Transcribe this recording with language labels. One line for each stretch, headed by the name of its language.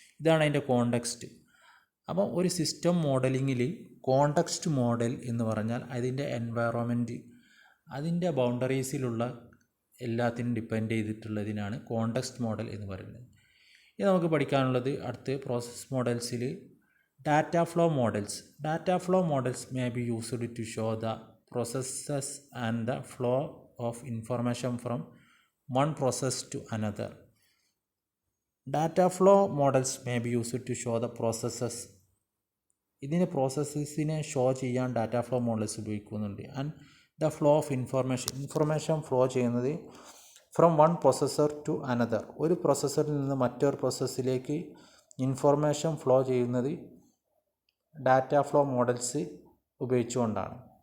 Malayalam: ഇതാണ് അതിൻ്റെ കോണ്ടെക്സ്റ്റ്. അപ്പോൾ ഒരു സിസ്റ്റം മോഡലിങ്ങിൽ കോണ്ടെക്സ്റ്റ് മോഡൽ എന്ന് പറഞ്ഞാൽ അതിൻ്റെ എൻവയറോൺമെൻറ്റ്, അതിൻ്റെ ബൗണ്ടറീസിലുള്ള എല്ലാത്തിനും ഡിപ്പെൻഡ് ചെയ്തിട്ടുള്ളതിനാണ് കോണ്ടെക്സ്റ്റ് മോഡൽ എന്ന് പറയുന്നത്. ഇത് നമുക്ക് പഠിക്കാനുള്ളത് അടുത്ത്
English: Process മോഡൽസിൽ data flow models may be used to show the processes and the flow of information from one process to another. Data flow models may be used to show the processes.
Malayalam: ഇതിന് പ്രോസസ്സസിനെ show ചെയ്യാൻ data flow models ഉപയോഗിക്കുന്നുണ്ട്.
English: and the flow of information
Malayalam: flow ചെയ്യുന്നത്
English: from one processor to another,
Malayalam: ഒരു പ്രോസസ്സറിൽ നിന്ന് മറ്റൊരു പ്രോസസ്സിലേക്ക് information flow ചെയ്യുന്നത് data flow models ഉപയോഗിച്ചുകൊണ്ടാണ്.